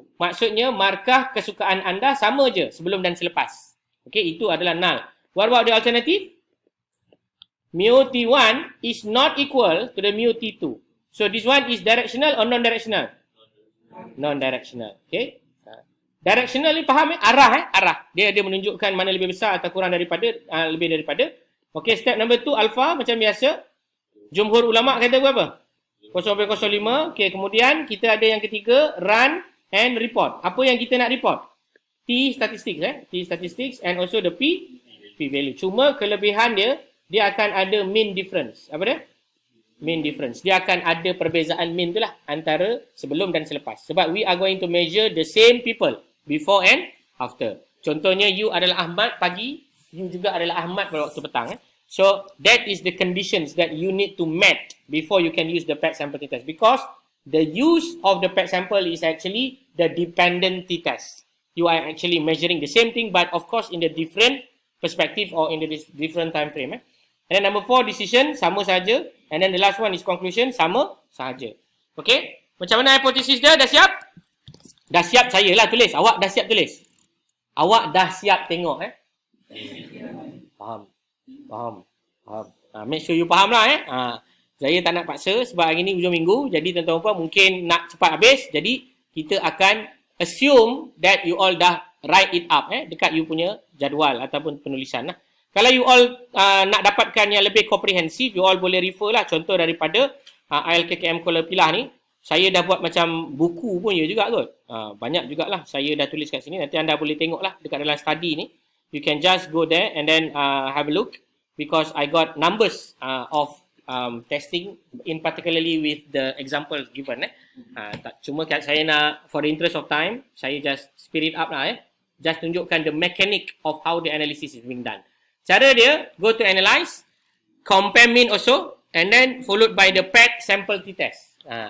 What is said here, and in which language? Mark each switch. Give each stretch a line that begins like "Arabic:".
Malay: Maksudnya markah kesukaan anda sama je sebelum dan selepas. Okay, itu adalah null.
English: What about the alternative? Mu T1 is not equal to the mu T2. So this one is directional or non-directional?
Malay: Non-directional. Okay. Directional ni faham arah arah. Dia menunjukkan mana lebih besar atau kurang daripada lebih daripada. Okay, step number 2 alpha macam biasa. Jumhur ulama kata berapa? 0.05. Okay, kemudian kita ada yang ketiga
English: run and report.
Malay: Apa yang kita nak report?
English: T statistics T statistics and also the P value.
Malay: Cuma kelebihan dia akan ada mean difference. Apa dia? Mean difference. Dia akan ada perbezaan mean tu lah antara sebelum dan selepas. Sebab
English: we are going to measure the same people before and after.
Malay: Contohnya you adalah Ahmad pagi, you juga adalah Ahmad pada waktu petang.
English: So that is the conditions that you need to meet before you can use the PET sample t-test. Because the use of the PET sample is actually the dependent t-test. You are actually measuring the same thing but of course in the different perspective or in the different time frame. And then number 4, decision,
Malay: sama saja.
English: And then the last one is conclusion,
Malay: sama sahaja.
English: Okay?
Malay: Macam mana hipotesis dia? Dah siap? Dah siap saya lah tulis. Awak dah siap tulis? Awak dah siap tengok Faham.
English: Make sure you
Malay: faham lah Saya tak nak paksa sebab hari ni hujung minggu. Jadi tuan-tuan puan mungkin nak cepat habis. Jadi kita akan
English: assume that you all
Malay: dah
English: write it up
Malay: dekat you punya jadual ataupun penulisan lah. Kalau you all nak dapatkan yang lebih komprehensif, you all boleh refer lah. Contoh daripada ILKKM Kuala Pilah ni, saya dah buat macam buku pun ya juga kot. Banyak jugalah saya dah tulis kat sini. Nanti anda boleh tengok lah dekat dalam study ni.
English: You can just go there and then have a look. Because I got numbers of testing, in particularly with the examples given.
Malay: Cuma saya nak,
English: for the interest of time,
Malay: saya just
English: speed it up
Malay: lah. Just tunjukkan
English: the mechanic of how the analysis is being done.
Malay: Cara dia,
English: go to analyze, compare mean also, and then followed by the PET sample t-test.